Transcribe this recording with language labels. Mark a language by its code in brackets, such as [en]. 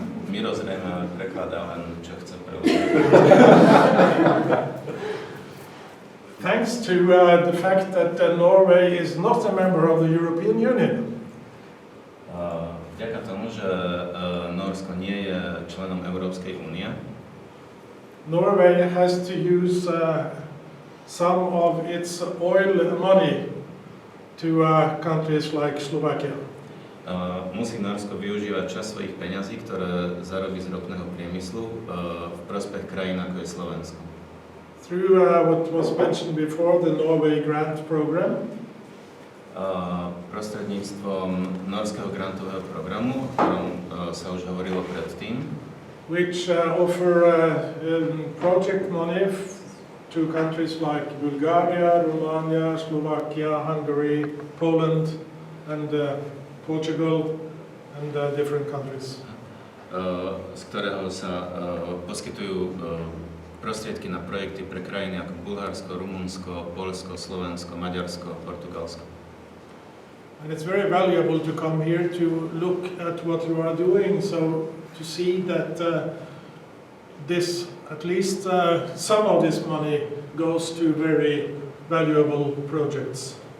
[sk] Miro zrejme prekladá len, čo chce preložiť. [en] Thanks to the fact that Norway is not a member of the European Union. [sk] Vďaka tomu, že Nórsko nie je členom Európskej únie, [en] Norway has to use some of its oil money to countries like Slovakia. [sk] Musí Nórsko využívať časť svojich peňazí, ktoré zarobí z ropného priemyslu v prospech krajín ako je Slovensko. [en] Through what was mentioned before, the Norway grant program. [sk] Prostredníctvom nórskeho grantového programu, o ktorom sa už hovorilo predtým, [en] which offer project money to countries like Bulgaria, Romania, Slovakia, Hungary, Poland, and Portugal, and different countries. [sk] Z ktorého sa poskytujú prostriedky na projekty pre krajiny ako Bulharsko, Rumunsko, Poľsko, Slovensko, Maďarsko, Portugalsko. [en] And it's very valuable to come here to look at what you are doing, so to see that this, at least some of this money goes to very valuable projects.